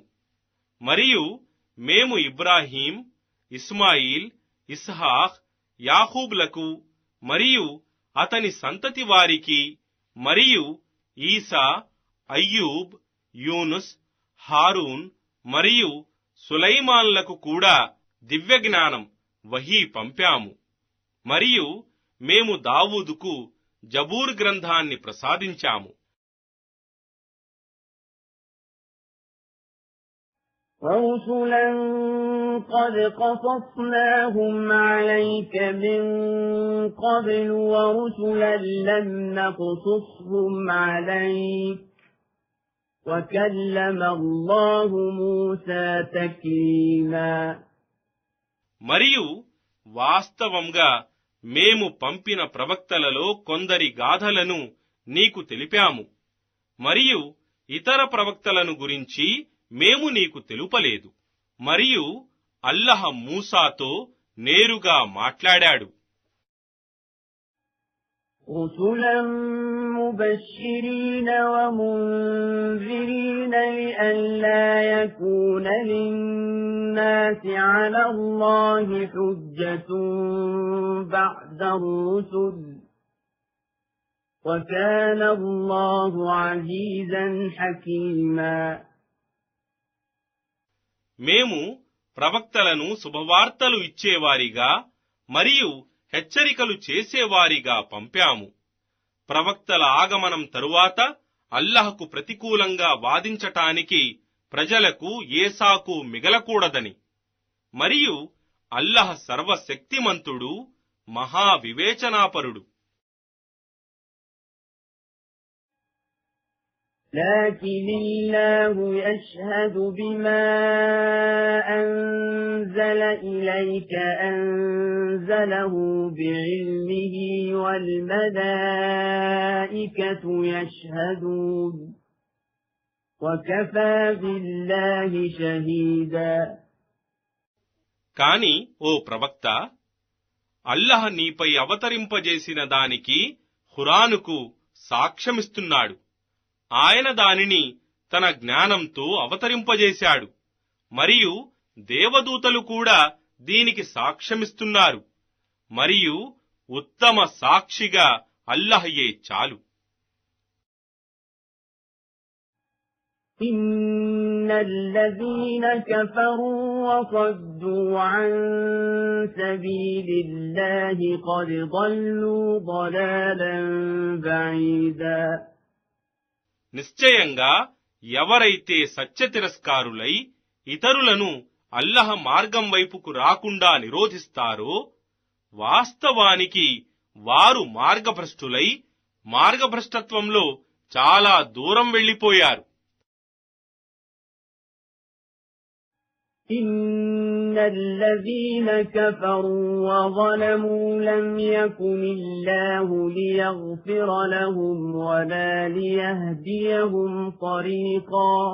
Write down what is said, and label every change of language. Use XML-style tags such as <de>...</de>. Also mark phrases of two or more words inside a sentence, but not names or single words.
<te>మరియు మేము ఇబ్రాహీం, ఇస్మాయిల్, ఇస్హాక్, యాకూబ్లకు మరియు అతని సంతతి వారికి మరియు ఈసా, అయ్యూబ్, యూనుస్, హారూన్ మరియు సులైమాన్లకు కూడా దివ్యజ్ఞానం వహీ పంపాము. మరియు మేము దావూదుకు జబూర్ గ్రంథాన్ని ప్రసాదించాము.</te> <ar>رسلا قد قصصناهم عليك من قبل ورسلا لم نقصصهم عليك وكلم الله موسى تكليما.</ar> <te>మరియు వాస్తవంగా మేము పంపిన ప్రవక్తలలో కొందరి గాథలను నీకు తెలిపాము, మరియు ఇతర ప్రవక్తలను గురించి మేము నీకు తెలుపలేదు. మరియు అల్లహ మూసాతో నేరుగా మాట్లాడాడు.</te> <ar>رسلا مبشرين ومنذرين لئلا يكون للناس على الله حجة بعد الرسل وكان الله عزيزا حكيما.</ar> <te>మేము ప్రవక్తలను శుభవార్తలు ఇచ్చేవారిగా మరియు హెచ్చరికలు చేసేవారిగా పంపాము. ప్రవక్తల ఆగమనం తరువాత అల్లహకు ప్రతికూలంగా వాదించటానికి ప్రజలకు ఏ సాకు మిగలకూడదని, మరియు అల్లహ సర్వశక్తిమంతుడు, మహావివేచనాపరుడు.</te> <ar>لكن الله يشهد بما أنزل إليك أنزله بعلمه والملائكة يشهدون وكفى بالله شهيدا.</ar> <te>కాని ఓ ప్రవక్త, అల్లహ నీపై అవతరింపజేసిన దానికి ఖురానుకు సాక్ష్యమిస్తున్నాడు. ఆయన దానిని తన జ్ఞానంతో అవతరింపజేశాడు, మరియు దేవదూతలు కూడా దీనికి సాక్ష్యమిస్తున్నారు, మరియు ఉత్తమ సాక్షిగా అల్లహయే చాలు.</te> <ar>إن الذين كفروا وصدوا عن سبيل الله قد ضلوا ضلالا بعيدا.</ar> <te>నిశ్చయంగా ఎవరైతే సత్యతిరస్కారులై ఇతరులను అల్లహ మార్గం వైపుకు రాకుండా నిరోధిస్తారో, వాస్తవానికి వారు మార్గభ్రష్టులై మార్గభ్రష్టత్వంలో చాలా దూరం వెళ్లిపోయారు.</te> <ar>إن الذين كفروا وظلموا لم يكن الله ليغفر لهم ولا ليهديهم طريقا.</ar>